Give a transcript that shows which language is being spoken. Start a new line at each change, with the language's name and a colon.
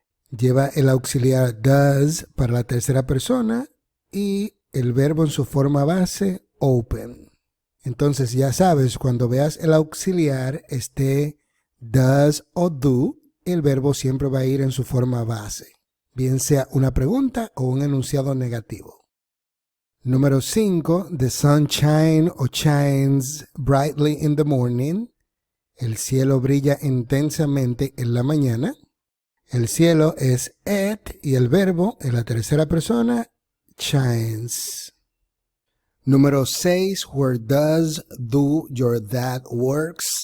Spanish: Lleva el auxiliar does para la tercera persona y el verbo en su forma base, open. Entonces ya sabes, cuando veas el auxiliar esté does o do, el verbo siempre va a ir en su forma base, bien sea una pregunta o un enunciado negativo. Número 5.
English: The sun shines o shines brightly in the morning.
Spanish: El cielo brilla intensamente en la mañana. El cielo es it y el verbo en la tercera persona, shines. Número 6.
English: Where does do your dad work?